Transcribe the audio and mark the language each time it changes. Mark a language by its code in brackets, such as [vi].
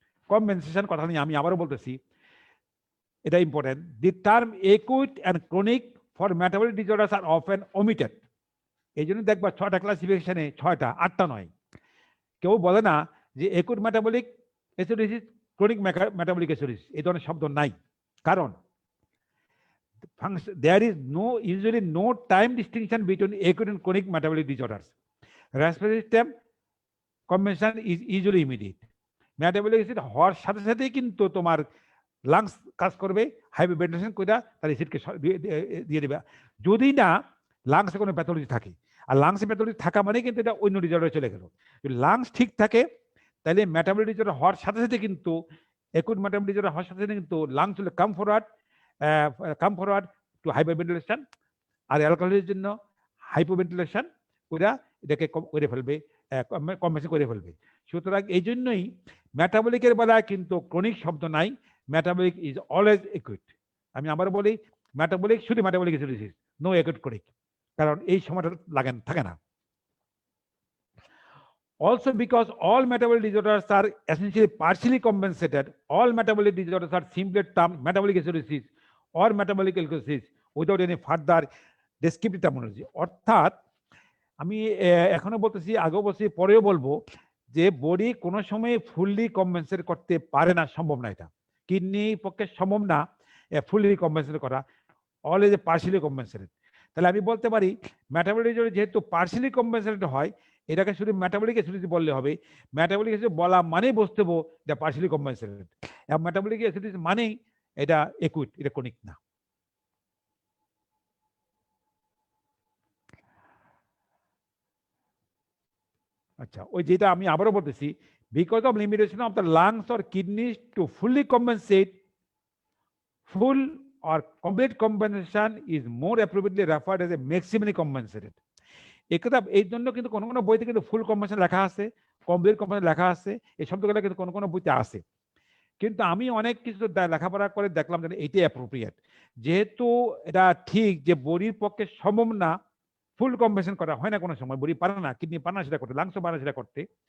[bn] Compensation কথা নিয়ে আমি আবারও বলতেছি, এটা important. [en] The term acute and chronic for metabolic disorders are often omitted. [bn] এই জন্য দেখবা 6টা ক্লাসিফিকেশনে, 6টা 8টা নয়। কেউ বলে না যে acute metabolic acidosis, chronic metabolic acidosis, এই ধরনের শব্দ নাই। [en] কারণ there is usually no time distinction between acute and chronic metabolic disorders. Respiratory system compensation is usually immediate. [bn] Metabolic acid হওয়ার সাথে সাথেই কিন্তু তোমার লাংস কাজ করবে, হাইপারভেন্টিলেশন করে তার অ্যাসিডকে দিয়ে দেবে, যদি না লাংসে কোনো প্যাথোলজি থাকে। আর লাংসে প্যাথোলজি থাকা মানে কিন্তু এটা অন্য ডিসঅর্ডারে চলে গেল। যদি লাংস ঠিক থাকে তাহলে মেটাবলিক ডিসঅর্ডার হওয়ার সাথে সাথে কিন্তু, একুট মেটাবলিক ডিসঅর্ডার হওয়ার সাথে সাথে কিন্তু লাংস হলে কাম ফরওয়ার্ড টু হাইপারভেন্টিলেশন, আর অ্যালকোহলের জন্য হাইপোভেন্টিলেশন করে এটাকে করে ফেলবে, কম্পেনসেট করে ফেলবে। সুতরাং এই জন্যই মেটাবলিকের বেলায় কিন্তু ক্রনিক শব্দ নাই, মেটাবলিক ইজ অলওয়েজ একুইট। আমি আবার বলি, মেটাবলিক শুধু metabolic acidosis, no acute chronic, কারণ এই সময়টা থাকে না। [en] Also, because all metabolic disorders are essentially partially compensated, all metabolic disorders are simply termed metabolic acidosis or metabolic alkalosis without any further descriptive terminology. [bn] অর্থাৎ আমি এখনো বলতেছি, আগেও বলছি, পরেও বলবো যে বডি কোনো সময় ফুললি কম্পেনসেট করতে পারে না, সম্ভব না। এটা কিডনি পক্ষে সম্ভব না ফুললি কম্পেনসেট করা, অলওয়েজ পার্শিয়ালি কম্পেনসেটেড। তাহলে আমি বলতে পারি মেটাবলিক যেহেতু পার্শিয়ালি কম্পেনসেটেড হয়, এটাকে শুধু মেটাবলিক অ্যাসিডিটি বললে হবে। মেটাবলিক অ্যাসিড বলা মানেই বুঝতে হবে এটা পার্শিয়ালি কম্পেনসেটেড, এবং মেটাবলিক অ্যাসিডিটি মানেই এটা একুইট, এটা ক্রনিক না। আচ্ছা, ওই যেটা আমি আবারও বলতেছি, [en] because of limitation of the lungs or kidneys to fully compensate, full or complete compensation is more appropriately referred as a maximally compensated. [bn] একথা এই জন্য কিন্তু কোনো কোনো বইতে কিন্তু ফুল কম্পেনসেশন লেখা আছে, কমপ্লিট কম্পেনসেশন লেখা আছে, এই শব্দগুলো কিন্তু কোনো কোনো বইতে আছে। কিন্তু আমি অনেক কিছু লেখাপড়া করে দেখলাম যে এইটাই অ্যাপ্রোপ্রিয়েট, যেহেতু এটা ঠিক যে বডির পক্ষে সম্ভব না ফুল কম্পেনসেশন করা হয় না, কোনো সময় বডি পারে না, কিডনি পারে না সেটা করতে, লাংসও পারে না সেটা করতে।